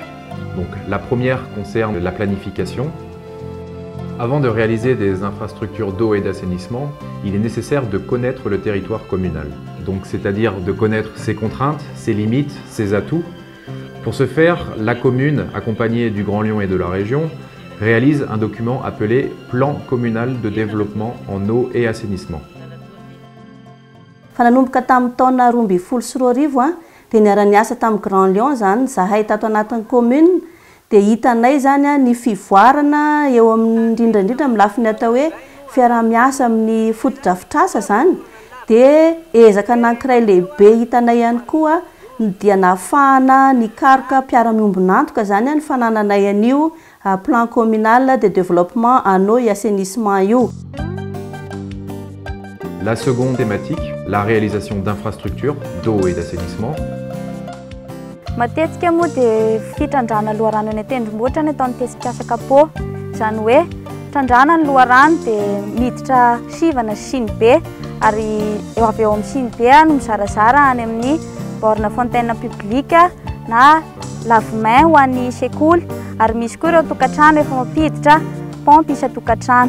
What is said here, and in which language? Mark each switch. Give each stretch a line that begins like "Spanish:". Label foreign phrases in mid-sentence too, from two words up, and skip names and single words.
French: Donc, la première concerne la planification. Avant de réaliser des infrastructures d'eau et d'assainissement, il est nécessaire de connaître le territoire communal. Donc, c'est-à-dire de connaître ses contraintes, ses limites, ses atouts. Pour ce faire, la commune, accompagnée du Grand Lyon et de la région, réalise un document appelé Plan communal de développement en eau et assainissement.
Malagasy: Fananomboka tamin'ny taona 2014 dia niara-niasa tamin'ny Grand Lyon zany zahay tato anatin'ny commune dia hitanay zany ny fivoarana eo amin'ny indrindrandrindra amin'ny lafiny atao hoe fiara-miasa amin'ny fotodrafitrasa zany dia ezaka anankiray lehibe hitanay ihany koa dia nahafahana nikaroka mpiara-miombonantoka zany ny fanananay an'io
French: plan communal de développement en eau et assainissement
Malagasy: io.
French: La seconde thématique, la réalisation d'infrastructures d'eau et d'assainissement.
Malagasy: Matetika moa dia fitrandrana loharano any an-tendrombohitra ny ataon'ny tesikasa CAPO. Izany hoe trandrana ny loharano dia miditra sivana Siny be ary eo avy eo amin'ny Siny be no mizarazara any amin'ny
French: borne fontaine publique
Malagasy: na lave-main ho an'ny sekoly ary misy koa ireo tokantrano efa mampiditra pompe isa-tokantrano.